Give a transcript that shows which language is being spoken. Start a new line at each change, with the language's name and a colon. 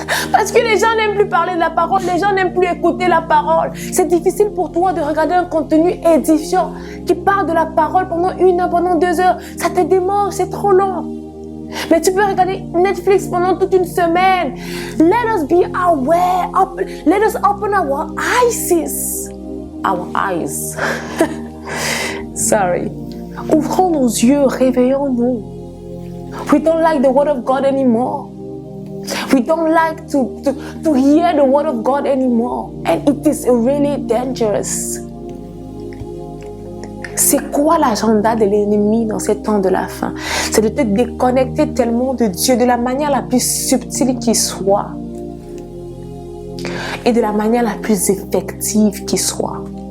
French: Parce que les gens n'aiment plus parler de la parole, les gens n'aiment plus écouter la parole. C'est difficile pour toi de regarder un contenu édifiant qui parle de la parole pendant 1 heure, pendant 2 heures. Ça te démange, c'est trop long. Mais tu peux regarder Netflix pendant toute une semaine.
English: Let us be aware. Let us open our eyes. Our eyes. Sorry.
French: Ouvrons nos yeux, réveillons-nous.
English: We don't like the word of God anymore. We don't like to hear the word of God anymore. And it is really dangerous.
French: C'est quoi l'agenda de l'ennemi dans ces temps de la fin? C'est de te déconnecter tellement de Dieu de la manière la plus subtile qui soit et de la manière la plus effective qui soit.